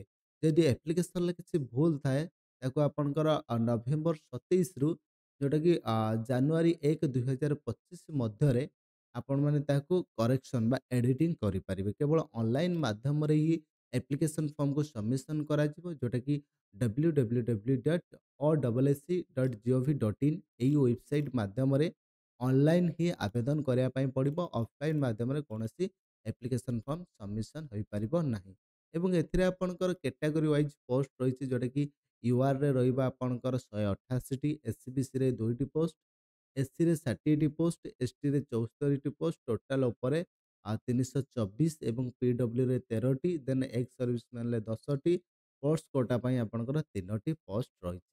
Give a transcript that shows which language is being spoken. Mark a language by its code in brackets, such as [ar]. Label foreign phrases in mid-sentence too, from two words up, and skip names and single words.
[or] ଯଦି ଆପ୍ଲିକେସନରେ କିଛି ଭୁଲ ଥାଏ ତାକୁ ଆପଣଙ୍କର ନଭେମ୍ବର 27ରୁ ଯେଉଁଟାକି ଜାନୁଆରୀ 1 2025 ମଧ୍ୟରେ ଆପଣମାନେ ତାକୁ କରେକ୍ସନ୍ ବା ଏଡ଼ିଟିଂ କରିପାରିବେ। କେବଳ ଅନଲାଇନ୍ ମାଧ୍ୟମରେ ହିଁ [en] application formକୁ submission [or] କରାଯିବ, ଯେଉଁଟାକି www.oasc.gov.in ଏହି ୱେବସାଇଟ୍ ମାଧ୍ୟମରେ ଅନଲାଇନ୍ ହିଁ ଆବେଦନ କରିବା ପାଇଁ ପଡ଼ିବ। ଅଫଲାଇନ୍ ମାଧ୍ୟମରେ କୌଣସି [en] application form submission [or] ହୋଇପାରିବ ନାହିଁ। ଏବଂ ଏଥିରେ ଆପଣଙ୍କର [en] category wise post [or] ରହିଛି, ଯେଉଁଟାକି ୟୁଆର୍ରେ ରହିବ ଆପଣଙ୍କର 188ଟି, ଏସ୍ସିବିସିରେ 2ଟି ପୋଷ୍ଟ, ଏସ୍ସିରେ 60ଟି ପୋଷ୍ଟ, ଏସ୍ଟିରେ 74ଟି ପୋଷ୍ଟ, ଟୋଟାଲ ଉପରେ 324 ଏବଂ ପିଡବ୍ଲ୍ୟୁରେ 13ଟି, [en] then ex-servicemanରେ [or] 10ଟି, [en] sports quota [or] ପାଇଁ ଆପଣଙ୍କର 3ଟି ପୋଷ୍ଟ ରହିଛି।